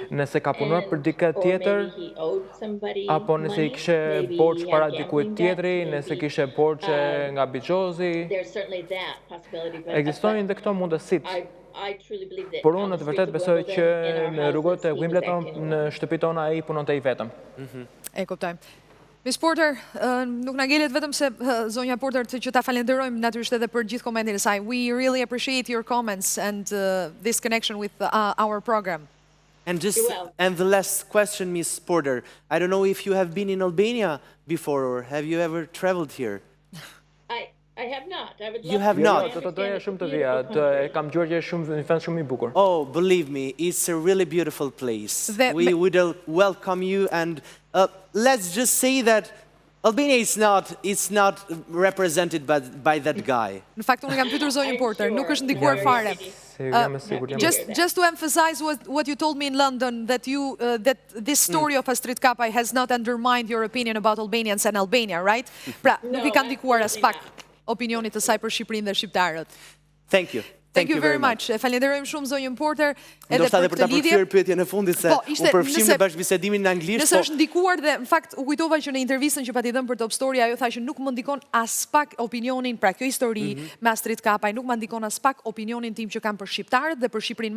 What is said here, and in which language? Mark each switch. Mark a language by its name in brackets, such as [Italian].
[Albanian] Nëse ka punuar për dikë tjetër, apo nëse i kishe borxh para dikujt tjetri, nëse kishe borxhe nga bigjozi, ekzistojnë dhe këto mundësitë. [English] I truly believe that. [Albanian] Por unë të vërtet besoj që në rrugët e Wimbledon në shtëpi tona ai punon të i vetëm. E kuptoj. Miss Porter, nuk na ngelet vetëm se zonja Porter që ta falenderojmë natyrisht edhe për gjithë komentin e saj. [English] We really appreciate your comments and this connection with our program. And the last question, Miss Porter. I don't know if you have been in Albania before or have you ever traveled here? I have not. I would love You have to. not. [Albanian] Do të doja shumë të vija, kam gjorgje shumë, një vend shumë i bukur. [English] Oh, believe me, it's a really beautiful place. We would welcome you and let's just say that Albania is not represented by that guy. [Albanian] Në fakt unë kam pyetur zonjën Porter, nuk është ndikuar fare. [English] Just to emphasize what you told me in London, that this story of Astrid Kapaj has not undermined your opinion about Albanians and Albania, right? [Albanian] Pra, nuk I ka ndikuar as pak opinionit të saj për Shqipërinë dhe shqiptarët. [English] Thank you. Thank you very much. [Albanian] Falenderojmë shumë zonjën Porter edhe Ndoshta edhe për ta përfshirë pyetjen e fundit se u përfshim në bashkëbisedimin në anglisht. Nëse është ndikuar dhe në fakt u kujtova që në intervistën që pati dhënë për Top Story ajo tha që nuk më ndikon as pak opinionin, pra kjo histori me Astrid Kapaj nuk më ndikon as pak opinionin tim që kam për shqiptarët dhe për Shqipërinë.